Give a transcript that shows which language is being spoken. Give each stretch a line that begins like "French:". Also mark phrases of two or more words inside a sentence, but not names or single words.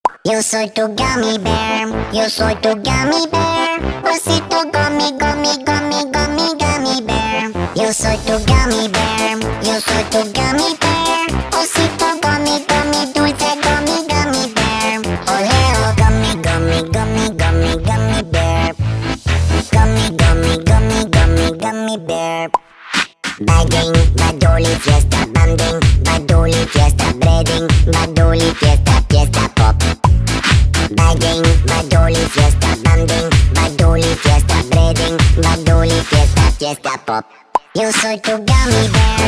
Spanish: Yo soy tu
English: gummy bear,
Spanish: yo soy tu
English: gummy bear. Osito gummy, gummy, gummy, gummy, gummy bear.
Spanish: Yo soy tu
English: gummy bear,
Spanish: yo soy tu
English: gummy bear. Osito gummy, gummy, dulce gummy, gummy bear. Oleo gummy, gummy, gummy, gummy, gummy bear. Gummy, gummy, gummy, gummy, gummy bear. Bagging, badoli, fiesta, banding, badoli, fiesta, breading, badoli, fiesta, fiesta pop. Bagging, badoli, fiesta, banding, badoli, fiesta, breading, badoli, fiesta, fiesta pop.
Spanish: Yo soy tu
English: gummy bear.